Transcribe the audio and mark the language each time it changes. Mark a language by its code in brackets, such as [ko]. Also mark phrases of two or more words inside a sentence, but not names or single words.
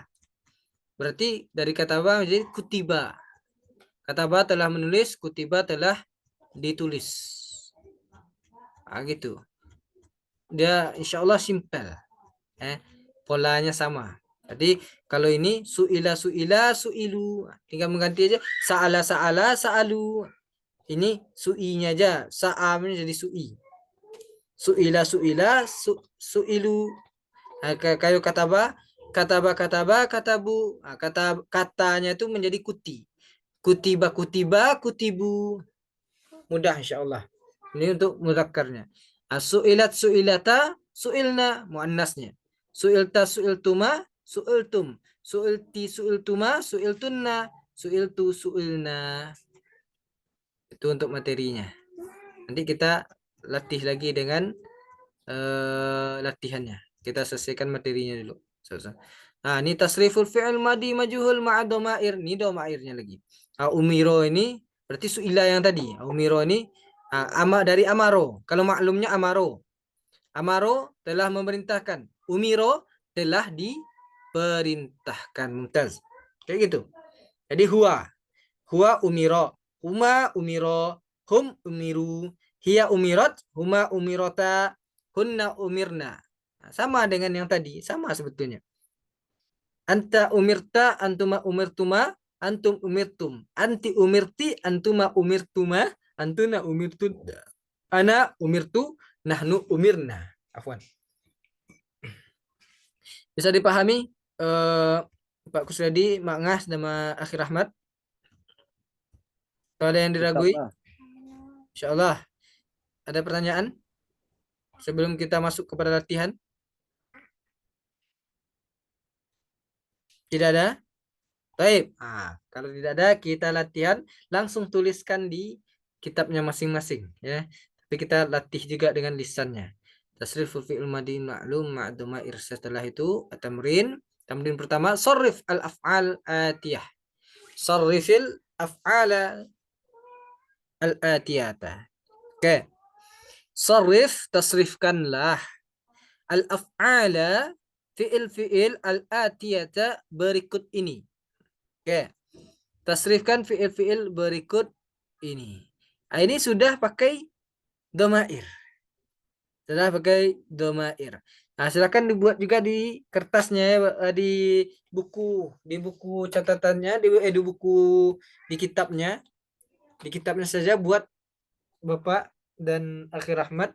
[id] Berarti dari kataba menjadi kutiba. Kataba telah menulis, kutiba telah ditulis. Gitu. Dia [ar] إن شاء الله [id] simpel. Polanya sama. Jadi kalau ini [ar] سُئِلَ سُئِلَا سُئِلُوا, [id] tinggal mengganti aja [ar] سَأَلَ سَأَلَا سَأَلُوا. [id] Ini su'inya aja, sa'amnya jadi su'i. [ar] سُئِلَ سُئِلَا سُئِلُوا. كايو كَتَبَا كَتَبُوا. [id] Katanya itu menjadi kuti. [ar] كُتِبَ كُتِبَا كُتِبُوا. [id] Mudah [ar] إن شاء الله. [id] Ini untuk mudzakarnya. [ar] سُئِلَتْ سُئِلَتَا سُئِلْنَ muannasnya. سُئِلْتَ سُئِلْتُمَا سُئِلْتُمْ. سُئِلْتِ سُئِلْتُمَا سُئِلْتُنَّ. سُئِلْتُ سُئِلْنَا. [id] Itu untuk materinya. Nanti kita latih lagi dengan latihannya. Kita selesaikan materinya dulu. Nah, ini [ar] تصريف الفعل الماضي المجهول مع الضمائر. [id] Ini dhamairnya lagi. Umiro ini berarti su'ila yang tadi. Umiro ini dari amaro. Kalau maklumnya amaro. Amaro telah memerintahkan. Umiro telah diperintahkan. Mumtaz. Kayak gitu. Jadi huwa. [ar] هو أُمِرَ. هما أُمِرَا. هم أُمِرُوا. هي أُمِرَتْ. هما أُمِرَتَا. هنّ أُمِرْنَ. [id] Sama dengan yang tadi. Sama sebetulnya. [ar] أنتَ أُمِرْتَ. أنتما أُمِرْتُمَا. أنتم أُمِرْتُمْ. أنتِ أُمِرْتِ. أنتما أُمِرْتُمَا. أنتنّ أُمِرْتُنَّ. أنا أُمِرْتُ. نحن أُمِرْنَا. عفوًا. [id] Bisa dipahami Pak Kusradi, Mak Ngas, dan Akhir Ahmad? Kalau ada yang diragui? Insyaallah. Ada pertanyaan? Sebelum kita masuk kepada latihan? Tidak ada? Baik. Kalau tidak ada, kita latihan. Langsung tuliskan di kitabnya masing-masing. Ya. Tapi kita latih juga dengan lisannya. [ar] تصريف الفعل الماضي المعلوم معدوما إرسا. [id] Setelah itu tamrin. Tamrin pertama, [ar] صرّف الأفعال الآتية. صرّفِ الأفعالَ الآتيةَ. [id] Oke. Sarrif, tasrifkanlah. [ar] الأفعالَ، فعل الآتيةَ [id] berikut ini. Oke. Tasrifkan fi'il berikut ini. Ini sudah pakai dhamair. Sudah pakai dhamair. Nah, silakan dibuat juga di kertasnya ya, di buku catatannya, di buku di kitabnya, saja buat Bapak dan Akhi Rahmat.